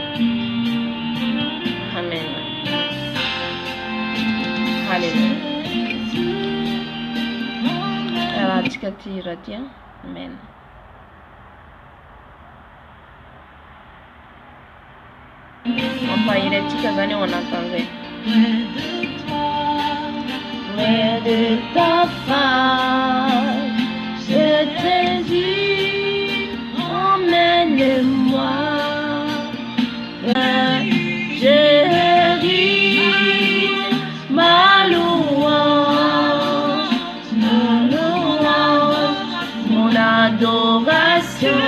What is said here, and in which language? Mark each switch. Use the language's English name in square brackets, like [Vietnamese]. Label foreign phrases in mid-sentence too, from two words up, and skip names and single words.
[French] Amen. Alléluia. [Malagasy] Raha tsika ty raha ty. Amen. Mampahiry atsika zany ao anatin'izay. [French] Près de ta face, je te dis, emmène-moi. ma louange, mon adoration.